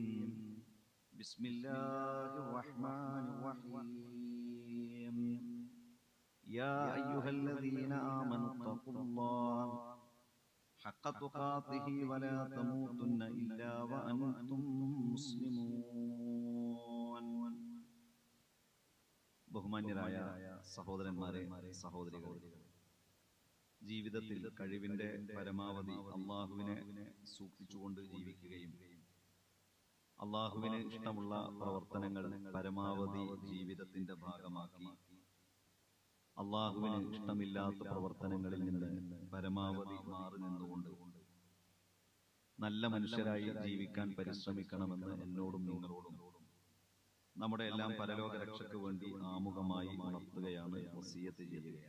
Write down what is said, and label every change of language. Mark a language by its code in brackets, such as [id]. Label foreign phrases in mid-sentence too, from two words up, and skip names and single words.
[ar] بسم الله الرحمن الرحيم. يا أيها الذين آمنوا اتقوا الله حق تقاته ولا تموتن إلا وأنتم مسلمون. [ml] ബഹുമാന്യരായ സഹോദരന്മാരെ, സഹോദരികളെ, ജീവിതത്തിൽ കഴിവിന്റെ പരമാവധി അള്ളാഹുവിനെ സൂക്ഷിച്ചുകൊണ്ട് ജീവിക്കുകയും അള്ളാഹുവിന് ഇഷ്ടമുള്ള പ്രവർത്തനങ്ങൾ പരമാവധി ജീവിതത്തിന്റെ ഭാഗമാക്കി അള്ളാഹുവിന് ഇഷ്ടമില്ലാത്ത പ്രവർത്തനങ്ങളിൽ നിന്ന് പരമാവധി മാറി നിന്നുകൊണ്ട് നല്ല മനുഷ്യരായി ജീവിക്കാൻ പരിശ്രമിക്കണമെന്ന് എന്നോടും നിങ്ങളോടും നമ്മുടെ എല്ലാം പരലോക രക്ഷയ്ക്ക് വേണ്ടി ആമുഖമായി ഉണർത്തുകയാണ്, വസിയത്ത് ചെയ്യുകയാണ്.